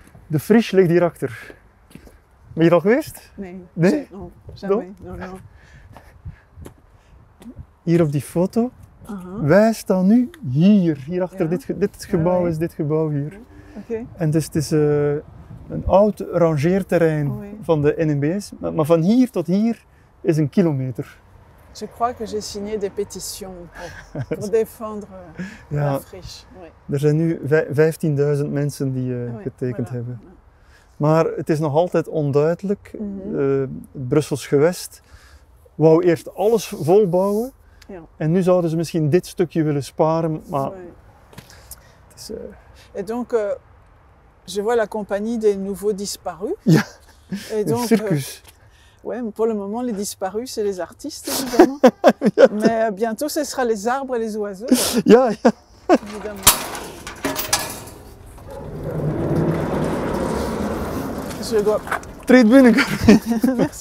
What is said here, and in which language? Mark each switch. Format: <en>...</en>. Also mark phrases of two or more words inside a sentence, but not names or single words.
<nl>De Friche ligt hierachter. Ben je er al geweest? Nee. Nee?</nl> <fr>Non, jamais. Non, non.</fr> <nl>Hier op die foto. Uh-huh. Wij staan nu hier achter Ja. dit gebouw Ja, is dit gebouw hier. Ok. En dus het is een oud rangeerterrein</nl> <fr>Oui.</fr> <nl>van de NMBS, maar van hier tot hier is een kilometer.</nl> <fr>Je crois que j'ai signé des pétitions pour défendre</fr> <nl>Ja,</nl> <fr>la friche. Oui.</fr> <nl>er zijn nu 15.000 mensen die</nl> <fr>Oui,</fr> <nl>getekend</nl> <fr>voilà.</fr> <nl>hebben. Maar het is nog altijd onduidelijk. Mhm. Het Brussels gewest wou eerst alles volbouwen. Ja. En nu zouden ze misschien dit stukje willen sparen, maar</nl> <fr>Oui.</fr> <nl>het is,</nl> <fr>Et donc, je vois la compagnie des nouveaux disparus.</fr> <nl>Ja.</nl> <fr>Et</fr> <nl>een</nl> <fr>donc,</fr> <nl>circus.</nl> <fr>ouais, mais pour le moment, les disparus, c'est les artistes, évidemment. Mais bientôt, ce sera les arbres et les oiseaux,</fr> <nl>Ja, ja.</nl> <fr>évidemment. Je dois...</fr> <nl>Treed binnen.</nl> <fr>Merci.</fr>